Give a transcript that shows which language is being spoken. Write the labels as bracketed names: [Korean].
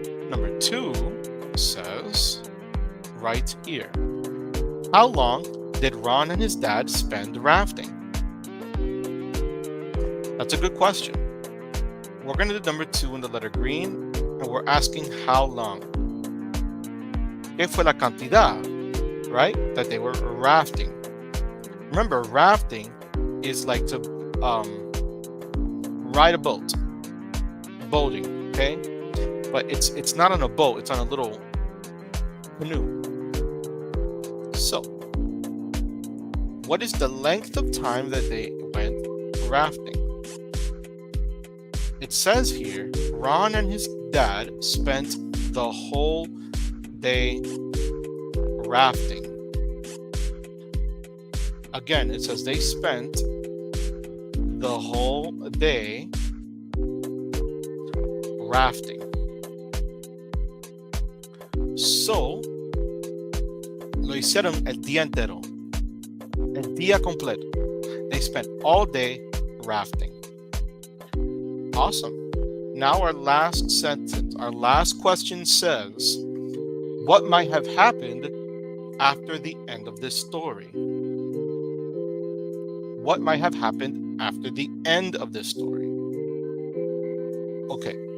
[English] Number 2 says, right here, how long did Ron and his dad spend rafting? That's a good question. We're going to do number 2 in the letter green, and we're asking how long. [Spanish] ¿Qué fue la cantidad, [English] right, that they were rafting? Remember, rafting is like to ride a boat, boating, okay? But it's not on a boat, it's on a little canoe. So, what is the length of time that they went rafting? It says here, Ron and his dad spent the whole day rafting. Again, it says they spent the whole day rafting. [Spanish] So, lo hicieron el día entero, el día completo. [English] They spent all day rafting. Awesome. Now our last sentence, our last question says, what might have happened after the end of this story? What might have happened after the end of this story? Okay.